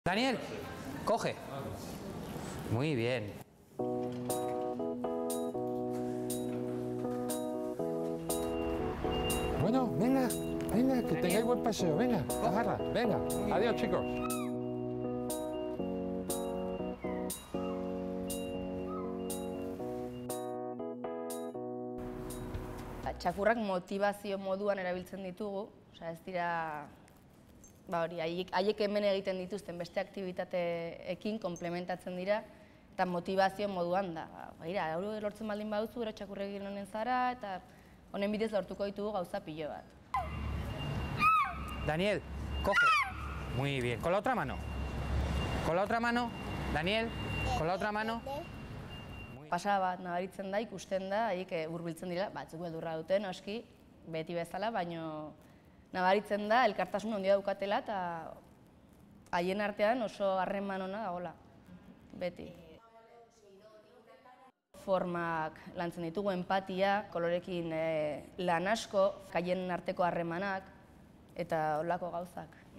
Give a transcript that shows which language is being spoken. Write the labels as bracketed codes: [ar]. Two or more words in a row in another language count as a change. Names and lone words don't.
[es] Daniel, coge. Muy bien. Bueno, venga, venga, que tengáis buen paseo, venga, agarra, venga. Adiós, chicos. [eu] Txakurrak motivazio moduan erabiltzen ditugu, ez dira, haiek hemen egiten dituzten beste aktibitateekin komplementatzen dira, eta motivazio moduan da. Hau lortzen baldin baduzu, gero txakurrekin honen zara, eta honen bidez lortuko ditugu gauza pilo bat. [es] Daniel, coge. Muy bien. Con la otra mano. Con la otra mano. Daniel, con la otra mano. [eu] Pasa bat nabaritzen da, ikusten da, haiek hurbiltzen dira, batzuk beldurra duten, oski, beti bezala, baino nabaritzen da, elkartasun handia daukatela, eta haien artean oso harreman ona dagoela, beti. Formak lantzen ditugu, empatia, kolorekin lan asko, haien arteko harremanak, eta holako gauzak.